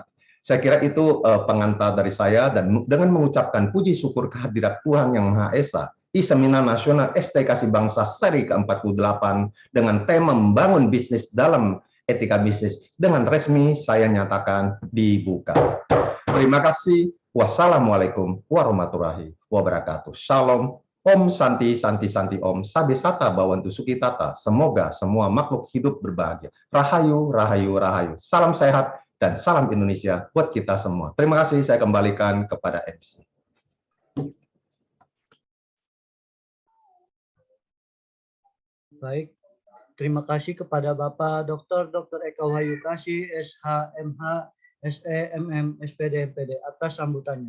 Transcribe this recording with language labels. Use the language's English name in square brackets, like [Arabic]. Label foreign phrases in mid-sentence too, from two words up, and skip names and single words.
[Indonesian] Saya kira itu pengantar dari saya, dan dengan mengucapkan puji syukur kehadirat Tuhan Yang Maha Esa, di Seminar Nasional STKC Bangsa seri ke-48 dengan tema membangun bisnis dalam etika bisnis dengan resmi saya nyatakan dibuka. Terima kasih. [Arabic] والسلام عليكم ورحمة الله وبركاته. [Indonesian] Shalom. [Sanskrit] Om Santi Santi Santi Om. [Pali] Sabe Sata Bawantu Sukitata. [Indonesian] Semoga semua makhluk hidup berbahagia. [Javanese] Rahayu, rahayu, rahayu. [Indonesian] Salam sehat dan salam Indonesia buat kita semua. Terima kasih. Saya kembalikan kepada MC. Baik, terima kasih kepada Bapak Dr. Eka Wahyukasih, SHMH, SEMM, SPD, MPD atas sambutannya.